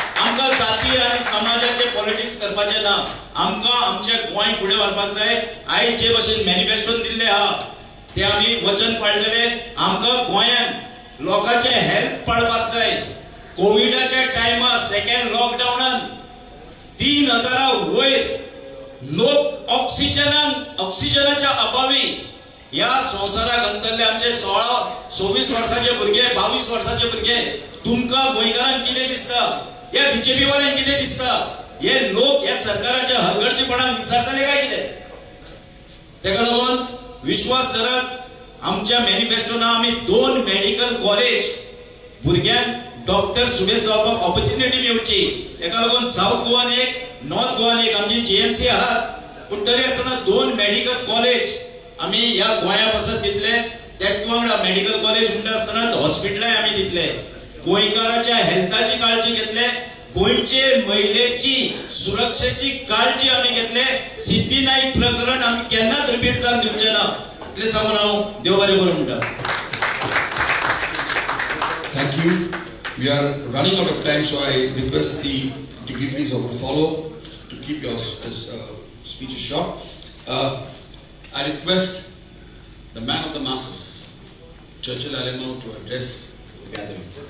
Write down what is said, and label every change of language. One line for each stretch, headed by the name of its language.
Konkani: आमकां जाती आनी समाजाचे पॉलिटिक्स करपाचे ना. आमकां आमचे गोंय फुडें व्हरपाक जाय. आयज जे भशेन मॅनिफेस्टोन दिल्ले आहा ते आमी वचन पाळटले. आमकां गोंयान लोकांचे हेल्थ पाळपाक जाय. कोविडाच्या टायमार सेकंड लॉकडावनान 3000 वयर लोक ऑक्सिजनाच्या अभावी या संवसाराक अंतरले. आमचे 16-26 वर्साचे भुरगे, 22 वर्साचे भुरगे. तुमकां गोंयकारांक कितें दिसता? या बीजेपी वाल्यांक कितें दिसता? हे लोक या सरकाराच्या हलगर्जीपणाक विसरतले काय कितें? तेका लागून विश्वास धरत आमच्या मॅनिफेस्टोना आमी 2 मेडिकल कॉलेज भुरग्यांक डॉक्टर सुबेज जावपाक ऑपॉर्च्युनिटी मेळची. एका लागून साऊथ गोवान एक, नॉर्थ गोवान एक, आमची जीएमसी आहात. पूण तरी आसतना 2 मेडिकल कॉलेज आमी ह्या गोंया पासत दितले. त्याच वांगडा मेडिकल कॉलेज म्हणटा आसतना हॉस्पिटलाय आमी दितले. गोंयकाराच्या हेल्थाची काळजी घेतले. गोंयचे महिलेची सुरक्षेची काळजी आमी घेतले. सिद्धी नाईक प्रकरण आमी केन्नाच रिपीट जावंक दिवचे ना. इतले सांगून हांव देव बरें करूं म्हणटा.
English: Thank you. We are running out of time, so I request the dignitaries who will follow to keep your speeches short. I request the man of the masses, Churchill Alamo, to address the gathering.